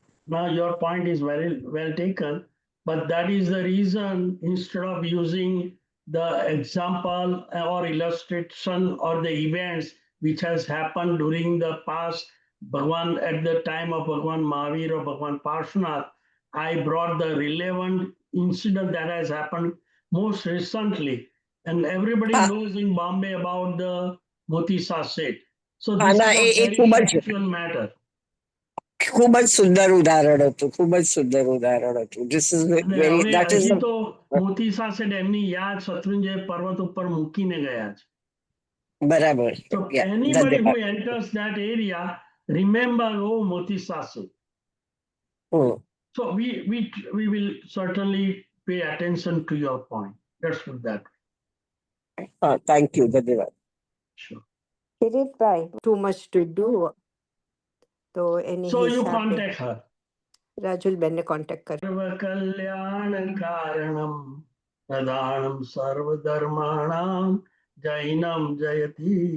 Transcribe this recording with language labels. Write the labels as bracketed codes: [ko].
[en] Now your point is very well taken, but that is the reason instead of using the example or illustration or the events which has happened during the past Bhagwan at the time of Bhagwan Mahavir or Bhagwan Parshvanath, I brought the relevant incident that has happened most recently, and everybody knows in Bombay about the Moti Sasset. So this is a very factual matter. [gu] ખૂબ જ સુંદર ઉદાહરણ હતું, ખૂબ જ સુંદર ઉદાહરણ હતું. [en] This is very, that is [gu] હજી તો મોતી સાસેડ એમની યાદ શત્રુંજય પર્વત ઉપર મૂકીને ગયા છે. બરાબર. [en] So anybody who enters that area, remember, oh, Moti Sased. So we will certainly pay attention to your point. Let's put that way. Thank you. ધન્યવાદ. Sure. Kiritbhai, too much to do. [gu] તો એની [en] So you [gu] હિસાબે [en] contact her. [gu] રાજુલબેનને contact કરો. [sa] સર્વ કલ્યાણ કારણમ પ્રદાનમ સર્વ ધર્માણામ જૈનમ જયતિ.